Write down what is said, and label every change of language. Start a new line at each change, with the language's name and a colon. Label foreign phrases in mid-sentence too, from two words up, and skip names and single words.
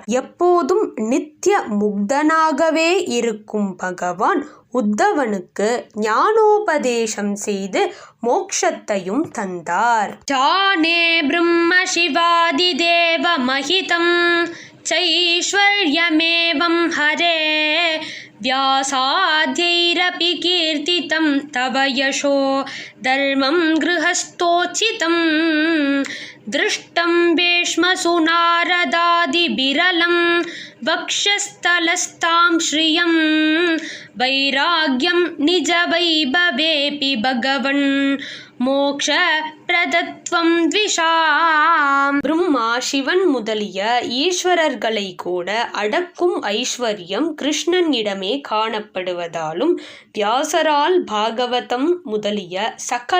Tamil: எப்போதும் நித்திய முக்தனாகவே இருக்கும் பகவான் உத்தவனுக்கு ஞானோபதேசம் செய்து மோட்சத்தையும் தந்தார்.
Sanskrit: जाने ब्रह्म शिवादि देव महितं चैश्वर्यमेवं हरे व्यासाद्यैरपि कीर्तितं तव यशो धर्मं गृहस्थोचितं दृष्टं भीष्मसु नारदादिबिरलं वक्षस्थलस्तां श्रियं वैराग्यं निजवैभवेऽपि भगवन् मोक्ष प्रदत्वं द्विषाम्.
Tamil: பிரம்மா, சிவன் முதலிய ஈஸ்வரர்களை கூட அடக்கும் ஐஸ்வர்யம் கிருஷ்ணனிடமே காணப்படுவதாலும் வியாசரால் பாகவதம் முதலிய சகல